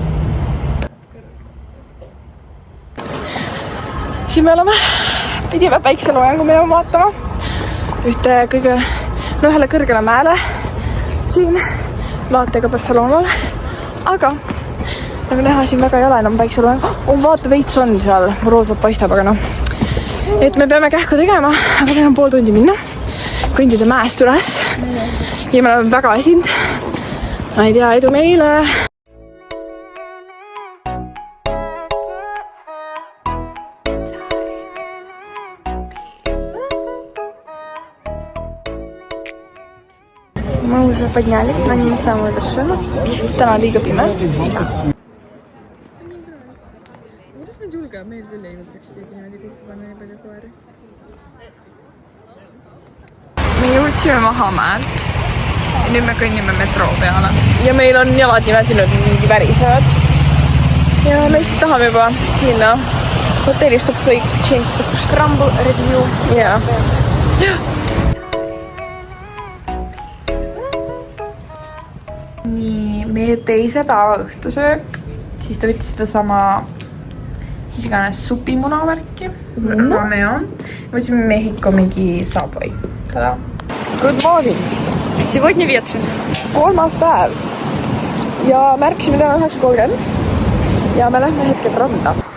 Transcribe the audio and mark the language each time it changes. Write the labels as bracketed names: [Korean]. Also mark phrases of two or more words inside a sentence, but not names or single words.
[Estonian] Siin me oleme, pidime päikseloojangu minema vaatama ühele kõrgele mäele siin vaatega Barcelonale, aga nagu näha, siin väga ei ole enam päikseloojang. Vaata, veits on seal, roosad paistab, aga noh. Et me peame kähku tegema, aga meil on pool tundi minna, kõndida mäest üles ja me oleme väga esind. Ma ei tea, edu meile! [Russian] Мы уже поднялись, но не на самую вершину. [Estonian] Täna liiga pime. Meil küll ei võtaks keegi niimoodi kokku panna nii palju koeri. Me jõudsime maha mäelt ja nüüd me kõnnime metroo peale. Ja meil on jalad nii väsinud, mingi värisevad. Ja me lihtsalt tahame juba minna hotellist üks väike [English] scramble review. [Estonian] Ja. Nii, meie teise päeva õhtusöök. Siis ta võttis seda sama mis iganes supimunavärki. Rameo. Võtsime Mehhiko mingi Subway. Tada! [English] Good morning! [Russian] Сегодня ветрено. [Estonian] 3. päev. Ja märkisime täna 9:30. Ja me lähme hetkel randa.